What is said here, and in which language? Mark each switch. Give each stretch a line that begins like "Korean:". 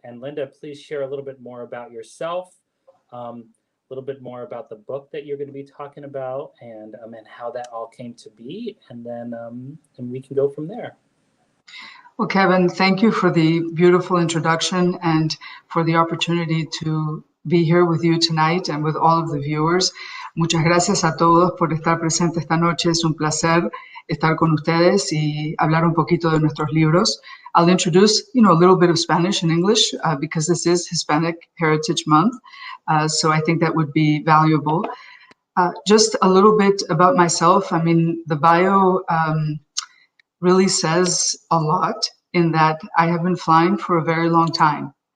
English: And Linda, please share a little bit more about yourself, a little bit more about the book that you're going to be talking about, and how that all came to be. And then and we can go from there. Well, Kevin, thank you for the beautiful introduction and for the opportunity to be here with you tonight and with all of the viewers.
Spanish: Muchas gracias a todos por estar presentes esta noche. Es un placer estar con ustedes y hablar un poquito de nuestros libros.
English: I'll introduce, a little bit of Spanish and English because this is Hispanic Heritage Month. So I think that would be valuable. Just a little bit about myself. The bio really says a lot in that I have been flying for a very long time.